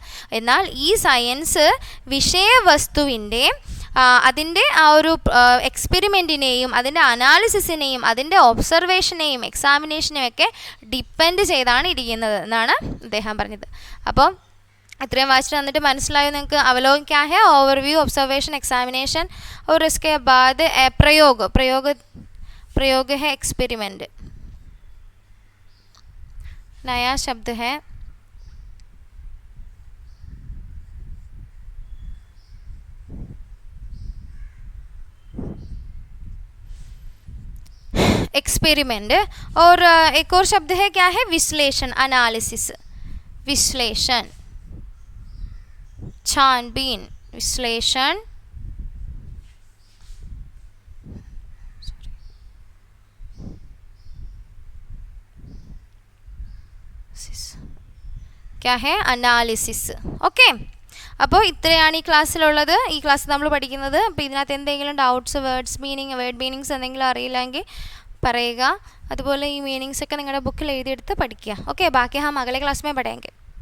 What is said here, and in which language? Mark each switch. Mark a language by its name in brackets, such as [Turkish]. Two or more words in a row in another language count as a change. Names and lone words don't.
[Malayalam] എന്നാൽ ഈ സയൻസ് വിഷയവസ്തുവിൻ്റെ അതിൻ്റെ ആ ഒരു എക്സ്പെരിമെൻറ്റിനെയും അതിൻ്റെ അനാലിസിസിനെയും അതിൻ്റെ ഒബ്സർവേഷനെയും എക്സാമിനേഷനെയും ഒക്കെ ഡിപ്പെൻഡ് ചെയ്താണ് ഇരിക്കുന്നത് എന്നാണ് അദ്ദേഹം പറഞ്ഞത്. അപ്പോൾ ഇത്രയും വായിച്ചിട്ട് വന്നിട്ട് മനസ്സിലായോ നിങ്ങൾക്ക്? [Hindi] अवलोकन क्या है? [English] overview, observation, examination [Hindi] और इसके बाद प्रयोग है एक्सपेरिमेंट. नया शब्द है एक्सपेरिमेंट. और एक और शब्द है क्या है? विश्लेषण, एनालिसिस. विश्लेषण, छानबीन, विश्लेषण, क्या है? അനാലിസിസ്. [Malayalam] ഓക്കെ, അപ്പോൾ ഇത്രയാണ് ഈ ക്ലാസ്സിലുള്ളത്. ഈ ക്ലാസ് നമ്മൾ പഠിക്കുന്നത്. അപ്പോൾ ഇതിനകത്ത് എന്തെങ്കിലും ഡൗട്ട്സ്, [English] word meanings [Malayalam] എന്തെങ്കിലും അറിയില്ലെങ്കിൽ പറയുക. അതുപോലെ ഈ മീനിങ്സ് ഒക്കെ നിങ്ങളുടെ ബുക്കിൽ എഴുതിയെടുത്ത് പഠിക്കുക. [Hindi] ഓക്കെ, बाकी हम अगले क्लास में पढ़ेंगे.